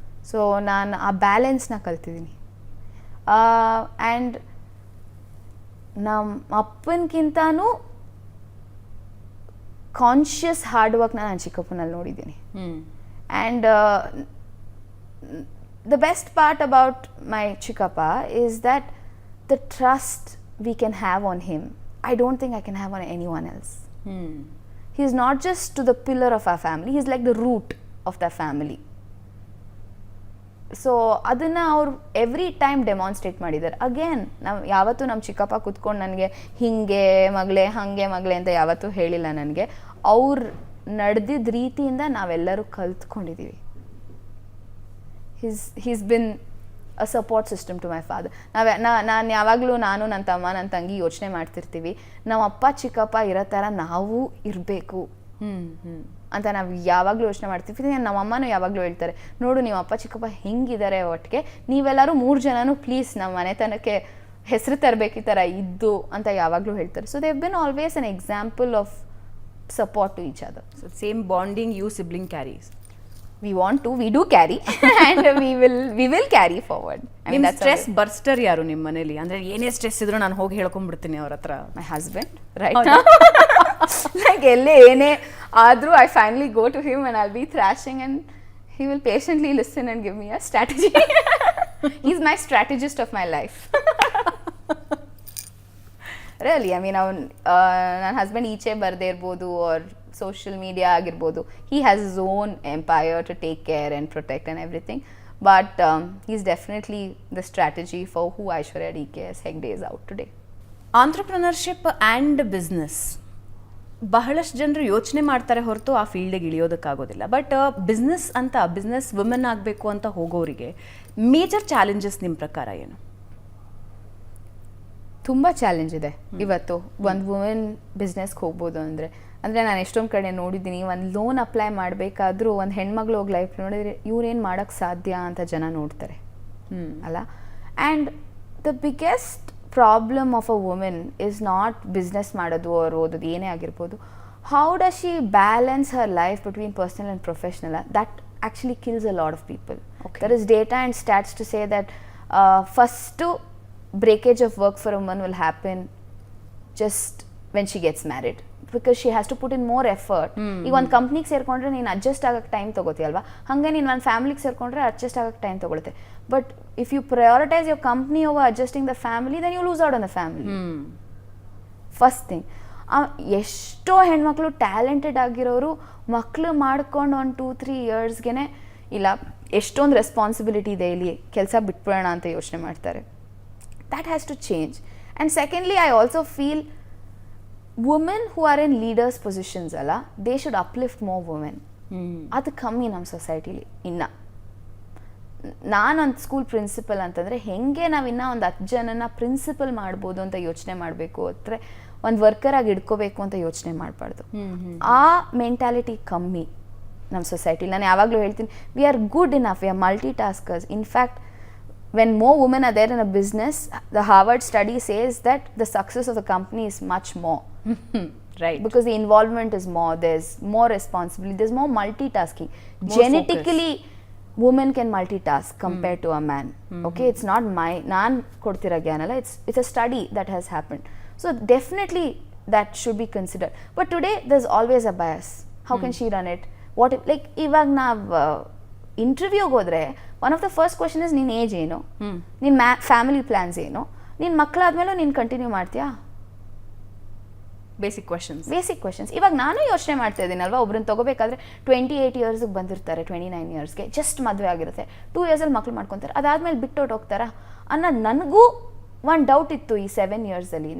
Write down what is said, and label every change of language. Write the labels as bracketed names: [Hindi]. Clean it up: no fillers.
[Kannada] So ನಾನು ಆ ಬ್ಯಾಲೆನ್ಸ್ನ ಕಲ್ತಿದ್ದೀನಿ. ಆ್ಯಂಡ್ ನಮ್ಮ ಅಪ್ಪನಕ್ಕಿಂತನೂ ಕಾನ್ಷಿಯಸ್ ಹಾರ್ಡ್ ವರ್ಕ್ನ ನಾನು ಚಿಕ್ಕಪ್ಪನಲ್ಲಿ ನೋಡಿದ್ದೀನಿ. [English] And the best part about my ಚಿಕ್ಕಪ್ಪ is that the trust we can have on him, I don't think I can have on anyone else. He is not just to the pillar of our family, he is like the root of the family. [Kannada] So ಅದನ್ನು ಅವ್ರು every time demonstrate ಮಾಡಿದ್ದಾರೆ. Again ನಾವು ಯಾವತ್ತೂ ನಮ್ಮ ಚಿಕ್ಕಪ್ಪ ಕೂತ್ಕೊಂಡು ನನಗೆ ಹಿಂಗೆ ಮಗಳೇ ಹಾಗೆ ಮಗಳೇ ಅಂತ ಯಾವತ್ತೂ ಹೇಳಿಲ್ಲ ನನಗೆ. ಅವ್ರು ನಡೆದಿದ್ದ ರೀತಿಯಿಂದ ನಾವೆಲ್ಲರೂ ಕಲ್ತ್ಕೊಂಡಿದ್ದೀವಿ. [English] He's been a support system to my father. [Kannada] ನಾನು ಯಾವಾಗಲೂ ನಾನು ನನ್ನ ತಮ್ಮ ನನ್ನ ತಂಗಿ ಯೋಚನೆ ಮಾಡ್ತಿರ್ತೀವಿ, ನಮ್ಮ ಅಪ್ಪ ಚಿಕ್ಕಪ್ಪ ಇರೋ ಥರ ನಾವು ಇರಬೇಕು ಅಂತ ನಾವು ಯಾವಾಗಲೂ ಯೋಚನೆ ಮಾಡ್ತೀವಿ. ನಮ್ಮಮ್ಮನೂ ಯಾವಾಗಲೂ ಹೇಳ್ತಾರೆ, ನೋಡು ನಿಮ್ಮ ಅಪ್ಪ ಚಿಕ್ಕಪ್ಪ ಹೆಂಗಿದ್ದಾರೆ ಒಟ್ಟಿಗೆ, ನೀವೆಲ್ಲರೂ 3 ಜನನೂ ಪ್ಲೀಸ್ ನಮ್ಮ ಮನೆತನಕ್ಕೆ ಹೆಸರು ತರಬೇಕು ಈ ಥರ ಇದ್ದು ಅಂತ ಯಾವಾಗಲೂ ಹೇಳ್ತಾರೆ. [English] So they have been always an example of support to each other. So same bonding you sibling carries. We want to, we do carry and we will carry forward. I mean, that's [Kannada] stress ಬರ್ಸ್ಟರ್ ಯಾರು ನಿಮ್ಮ ಮನೇಲಿ? ಅಂದ್ರೆ ಏನೇ stress ಇದ್ರು ನಾನು ಹೋಗಿ ಹೇಳ್ಕೊಂಡ್ಬಿಡ್ತೀನಿ ಅವ್ರ ಹತ್ರ. [English] my husband, right now. Like [Kannada] elle ene adru [English] I finally go to him and I'll be thrashing and he will patiently listen and give me a strategy. He's my strategist of my life. Really, I mean [Kannada] ನನ್ನ husband ಈಚೆ ಬರದೇ ಇರ್ಬೋದು R social media ಆಗಿರ್ಬೋದು, [English] he has his own empire to take care and protect and everything, but he's definitely the strategy for who Aishwarya DKS Hegde is out today. [Kannada] Entrepreneurship and business ಬಹಳಷ್ಟು ಜನರು ಯೋಚನೆ ಮಾಡ್ತಾರೆ ಹೊರತು ಆ ಫೀಲ್ಡಿಗೆ ಇಳಿಯೋದಕ್ಕಾಗೋದಿಲ್ಲ. But business women ಆಗಬೇಕು ಅಂತ ಹೋಗೋರಿಗೆ major challenges ನಿಮ್ಮ ಪ್ರಕಾರ ಏನು? ತುಂಬ ಚಾಲೆಂಜ್ ಇದೆ ಇವತ್ತು ಒಂದು ವುಮೆನ್ ಬಿಸ್ನೆಸ್ಗೆ ಹೋಗ್ಬೋದು ಅಂದರೆ ನಾನು ಎಷ್ಟೊಂದು ಕಡೆ ನೋಡಿದ್ದೀನಿ, ಒಂದು ಲೋನ್ ಅಪ್ಲೈ ಮಾಡಬೇಕಾದ್ರೂ ಒಂದು ಹೆಣ್ಮಗಳು ಹೋಗಿ ಲೈಫ್ ನೋಡಿದ್ರೆ ಇವ್ರೇನು ಮಾಡೋಕ್ಕೆ ಸಾಧ್ಯ ಅಂತ ಜನ ನೋಡ್ತಾರೆ ಅಲ್ಲ. [English] and the biggest problem of a women is not [Kannada] business ಮಾಡೋದು ಅವ್ರು ಓದೋದು ಏನೇ ಆಗಿರ್ಬೋದು, [English] How does she balance her life between personal and professional. That actually kills a lot of people. There is data and stats to say that first breakage of work for a woman will happen just when she gets married because she has to put in more effort. [Kannada] ಈಗ ಒಂದು ಕಂಪ್ನಿಗೆ ಸೇರ್ಕೊಂಡ್ರೆ ನೀನು adjust ಆಗೋಕ್ಕೆ time ತೊಗೋತೀಯಲ್ವಾ, ಹಾಗೆ ನೀನು ಒಂದು ಫ್ಯಾಮಿಲಿಗೆ ಸೇರ್ಕೊಂಡ್ರೆ adjust ಆಗೋಕ್ಕೆ time ತೊಗೊಳುತ್ತೆ. [English] But if you prioritise your company over adjusting the family then you lose out on the family. First thing. [Kannada] ಎಷ್ಟೋ ಹೆಣ್ಮಕ್ಳು ಟ್ಯಾಲೆಂಟೆಡ್ ಆಗಿರೋರು ಮಕ್ಕಳು ಮಾಡ್ಕೊಂಡು ಒಂದು 2-3 ಇಯರ್ಸ್ಗೆ ಇಲ್ಲ ಎಷ್ಟೊಂದು ರೆಸ್ಪಾನ್ಸಿಬಿಲಿಟಿ ಇದೆ ಇಲ್ಲಿ ಕೆಲಸ ಬಿಟ್ಬಿಡೋಣ ಅಂತ ಯೋಚನೆ ಮಾಡ್ತಾರೆ. [English] That has to change. And secondly, I also feel women who are in leaders positions [Kannada] alla, [English] they should uplift more women. [Kannada] ಅದು ಕಮ್ಮಿ ನಮ್ಮ ಸೊಸೈಟಿಲಿ. ಇನ್ನು ನಾನೊಂದು ಸ್ಕೂಲ್ ಪ್ರಿನ್ಸಿಪಲ್ ಅಂತಂದರೆ ಹೆಂಗೆ ನಾವಿನ್ನ ಒಂದು 10 ಜನನ ಪ್ರಿನ್ಸಿಪಲ್ ಮಾಡ್ಬೋದು ಅಂತ ಯೋಚನೆ ಮಾಡಬೇಕು, ಅಂದರೆ ಒಂದು ವರ್ಕರಾಗಿ ಇಟ್ಕೋಬೇಕು ಅಂತ ಯೋಚನೆ ಮಾಡಬಾರ್ದು. ಆ ಮೆಂಟ್ಯಾಲಿಟಿ ಕಮ್ಮಿ ನಮ್ಮ ಸೊಸೈಟಿಲಿ. ನಾನು ಯಾವಾಗಲೂ ಹೇಳ್ತೀನಿ, [English] We are good enough, we are multi taskers. In fact when more women are there in a business, the Harvard study says that the success of the company is much more. Right. Because the involvement is more, there's more responsibility, there's more multitasking. More genetically, women can multitask compared to a man. Okay, it's not [Kannada] naan kodtira gyanala, [English] it's a study that has happened. So definitely that should be considered. But today there's always a bias. How can she run it, what like [Kannada] ಇವಾಗ ನಾವು ಇಂಟರ್ವ್ಯೂಗೆ ಹೋದ್ರೆ [English] one of the first question is [Kannada] ನಿನ್ನ age ಏನು, ನಿನ್ನ family plants ಏನು, ನಿನ್ನ ಮಕ್ಕಳಾದ್ಮೇಲೂ ನೀನು continue ಮಾಡ್ತೀಯಾ, [English] Basic questions. [Kannada] ಇವಾಗ ನಾನು ಯೋಚನೆ ಮಾಡ್ತಾ ಇದ್ದೀನಲ್ವಾ, ಒಬ್ರನ್ನ ತಗೋಬೇಕಾದ್ರೆ 28 ಇಯರ್ಸ್ಗೆ ಬಂದಿರ್ತಾರೆ, 29 ಇಯರ್ಸ್ಗೆ ಜಸ್ಟ್ ಮದುವೆ ಆಗಿರುತ್ತೆ, 2 ಇಯರ್ಸಲ್ಲಿ ಮಕ್ಳು ಮಾಡ್ಕೊತಾರೆ, ಅದಾದ್ಮೇಲೆ ಬಿಟ್ಟೋಟ್ ಹೋಗ್ತಾರಾ ಅನ್ನೋದು ನನಗೂ ಒಂದು ಡೌಟ್ ಇತ್ತು ಈ 7 ಇಯರ್ಸಲ್ಲಿ.